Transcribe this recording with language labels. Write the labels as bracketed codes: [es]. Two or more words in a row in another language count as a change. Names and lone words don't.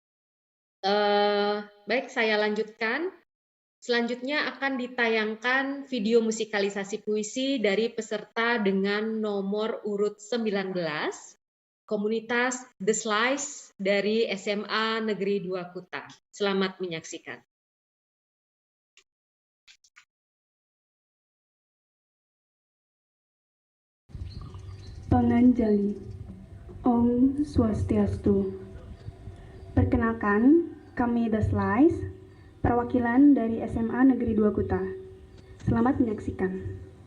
[id] Baik, saya lanjutkan. Selanjutnya akan ditayangkan video musikalisasi puisi dari peserta dengan nomor urut 19, komunitas The Slice dari SMA Negeri 2 Kuta. Selamat menyaksikan. Panganjali. [ban] Om Swastiastu. [id] Perkenalkan, kami The Slice, perwakilan dari SMA Negeri 2 Kuta. Selamat menyaksikan.